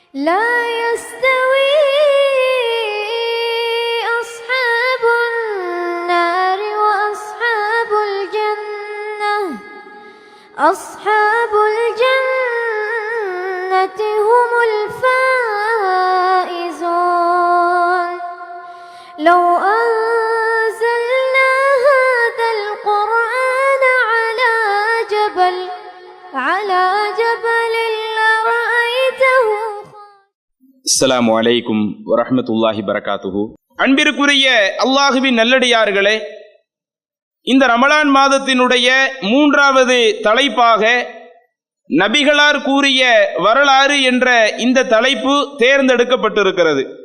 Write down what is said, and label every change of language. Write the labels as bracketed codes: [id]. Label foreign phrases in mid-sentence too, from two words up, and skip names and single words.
[ar] لا يستوي أصحاب النار وأصحاب الجنة أصحاب الجنة هم الفائزون لو أنزلنا هذا القرآن على جبل لرأيته. السلام عليكم ورحمة الله بركاته. [ta] அன்பிற்குரிய அல்லாஹுவின் நல்லடியார்களே, இந்த ரமலான் மாதத்தினுடைய 3வது தலைப்பாக நபிகளார் கூறிய வரலாறு என்ற இந்த தலைப்பு தேர்ந்தெடுக்கப்பட்டிருக்கிறது.